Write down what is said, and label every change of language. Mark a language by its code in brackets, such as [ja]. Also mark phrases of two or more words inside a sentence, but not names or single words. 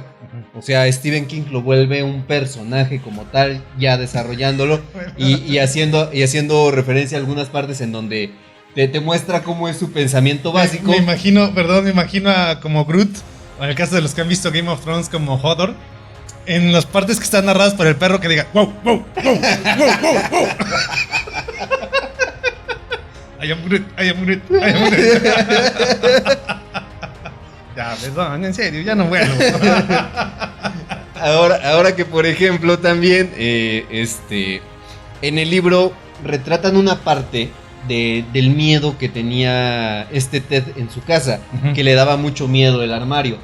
[es] O sea, Stephen King lo vuelve un personaje como tal, ya desarrollándolo y haciendo referencia a algunas partes en donde te muestra cómo es su pensamiento básico. Me imagino a como Groot, o en el caso de los que han visto Game of Thrones como Hodor, en las partes que están narradas por el perro que diga wow, wow, wow, wow, wow, wow. [en] I am Groot, I am Groot, I am Groot. [es] Ya, perdón, en serio, ya no vuelvo. Ahora que por ejemplo también en el libro retratan una parte del miedo que tenía Ted en su casa, que le daba mucho miedo el armario.